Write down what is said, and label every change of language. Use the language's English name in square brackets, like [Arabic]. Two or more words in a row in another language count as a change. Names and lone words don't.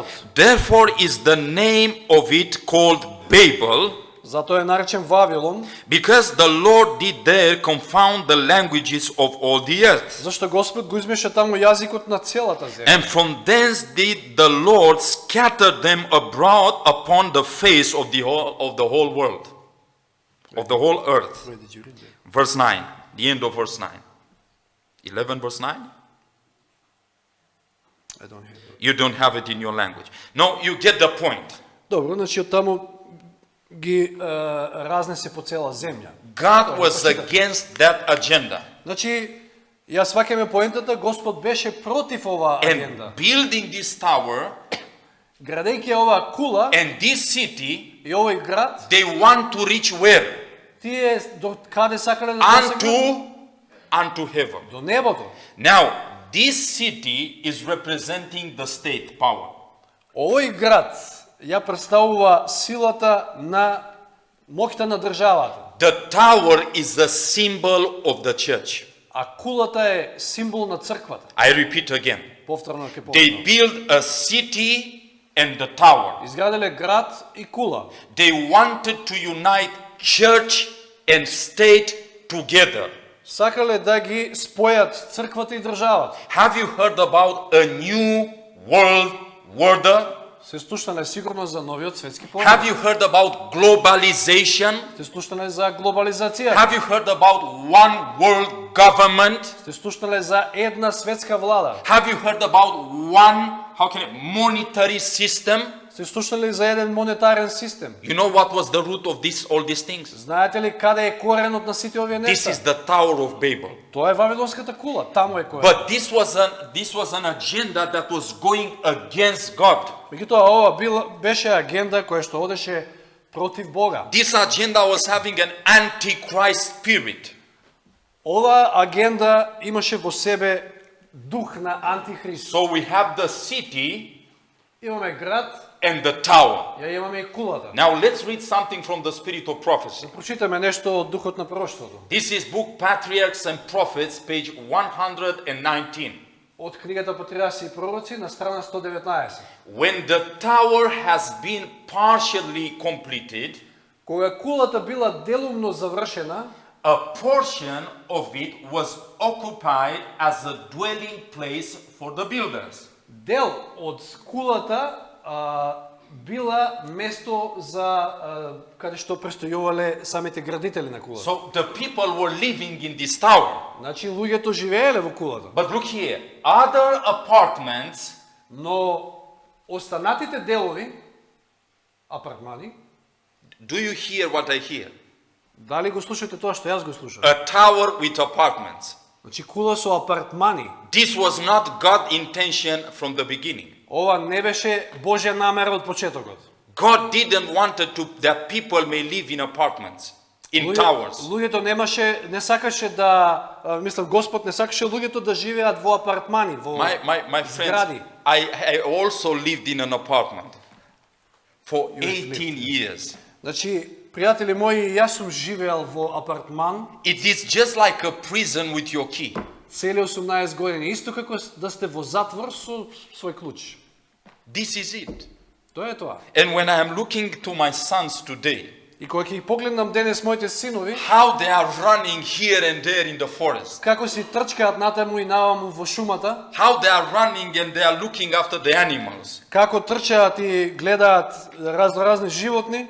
[English] Therefore is the name of it called Babel, [Macedonian] Затоа е наречен Вавилон, [English] because the Lord did there confound the languages of all the earth. [Macedonian] зашто Господ го измеша таму јазикот на целата земја. [English] And from thence did the Lord scatter them abroad upon the face of the whole world, of the whole earth. Verse 9, the end of verse 9. 11 verse 9? I don't have it. You don't have it in your language. No, you get the point. [Macedonian] Добро, значи од таму ги разнесе по цела земја. [English] God was against that agenda. [Macedonian] Значи, ја сваќаме поентата, Господ беше против оваа агенда. [English] And building this tower [Macedonian] Градејќи оваа кула [English] and this city, [Macedonian] и овој град, [English] they want to reach where? [Macedonian] тие до каде сакале да досегнат? [English] Unto heaven. [Macedonian] До небото. [English] Now, this city is representing the state power. [Macedonian] Овој град ја представува силата на моќта на државата, [English] The tower is the symbol of the church. [Macedonian] а кулата е символ на црквата. [English] I repeat again. [Macedonian] Повторно ќе [English] They [Macedonian] повторам. [English] built a city and the tower. [Macedonian] Изграделе град и кула. [English] They wanted to unite church and state together. [Macedonian] Сакале да ги спојат црквата и државата. [English] Have you heard about a new world order? [Macedonian] Се слушнале сигурно за новиот светски [English] Have [Macedonian] поред. [English] you heard about globalization? [Macedonian] Се слушнале за глобализација. [English] Have you heard about one world government? [Macedonian] Се слушнале за една светска влада. [English] Have you heard about one, monetary system? [Macedonian] Се слушнале за еден монетарен систем. [English] You know what was the root of all these things? [Macedonian] Знаете ли каде е коренот на сите овие [English] This [Macedonian] нешта? [English] is the Tower of Babel. [Macedonian] Тоа е Вавилонската кула, таму е коренот. [English] But this was an agenda that was going against God. [Macedonian] Меѓутоа ова беше агенда која што одеше против Бога. [English] This agenda was having an antichrist spirit. [Macedonian] Ова агенда имаше во себе дух на антихрист. [English] So we have the city [Macedonian] Имаме град, [English] and the tower. [Macedonian] ја имаме и кулата. [English] Now let's read something from the spirit of prophecy. [Macedonian] Прочитаме нешто од духот на пророштвото. [English] This is book Patriarchs and Prophets, page 119. [Macedonian] Од книгата Патриарси и пророци на страна 119. [English] When the tower has been partially completed, [Macedonian] Кога кулата била делумно завршена, [English] a portion of it was occupied as a dwelling place for the builders. [Macedonian] дел од кулата била место за каде што престојувале самите градители на кулата. [English] So the people were living in this tower. [Macedonian] Значи луѓето живееле во кулата. [English] But look here, other apartments, [Macedonian] Но останатите делови, апартмани, [English] do you hear what I hear? [Macedonian] дали го слушате тоа што јас го слушам? [English] A tower with apartments. [Macedonian] Значи кула со апартмани. [English] This was not God's intention from the beginning. [Macedonian] Ова не беше Божја намера од почетокот. [English] God didn't want that people may live in apartments, in towers. [Macedonian] Луѓето не сакаше да, мислам, Господ не сакаше луѓето да живеат во апартмани, во [English] My [Macedonian] згради. [English] friends, I also lived in an apartment for 18 years. [Macedonian] Значи, пријатели мои, јас сум живеал во апартман. [English] It is just like a prison with your key. [Macedonian] цели 18 години, исто како да сте во затвор со свој клуч. [English] This is it. [Macedonian] Тоа е тоа. [English] And when I am looking to my sons today, [Macedonian] И кога ќе ги погледнам денес моите синови, [English] how they are running here and there in the forest, [Macedonian] како си трчкаат натаму и наваму во шумата, [English] how they are running and they are looking after the animals, [Macedonian] како трчаат и гледаат разни животни,